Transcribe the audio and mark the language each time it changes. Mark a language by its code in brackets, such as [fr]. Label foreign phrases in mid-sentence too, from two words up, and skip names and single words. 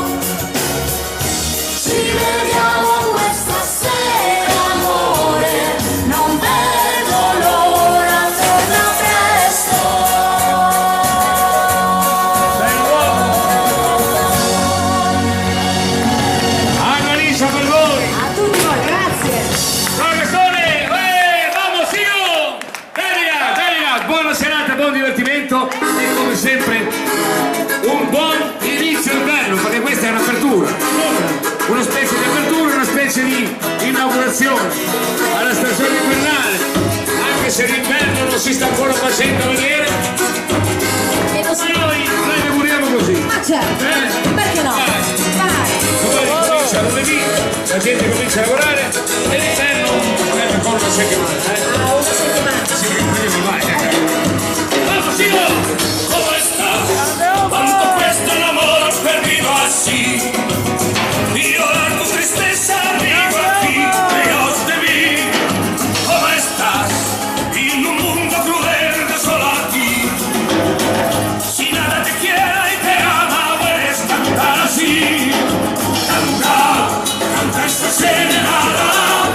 [it] Ci vediamo questa sera amore, non vedo l'ora, torno presto. Annalisa per voi. A tutti voi, grazie. [es] Vamos, sigo! [it] Delia, buona serata, buon divertimento e come sempre un buon inizio inverno, perché questa è un'apertura, una specie di apertura, una specie di inaugurazione alla stagione invernale, anche se l'inverno non si sta ancora facendo vedere, E così. noi ne auguriamo così. Ma certo, perché no? Vai. Poi comincia lunedì, la gente comincia a lavorare e l'inverno è ancora una settimana. A una settimana. Sì, quindi vai, [es] vamos, sigo! ¿Cómo estás? Cuando cuesta el amor perdido así y llorar tu tristeza, digo aquí que yo te vi. ¿Cómo estás? En un mundo cruel de solo a ti. Si nada te quiere y te ama, puedes cantar así. Canta, canta esta serenata.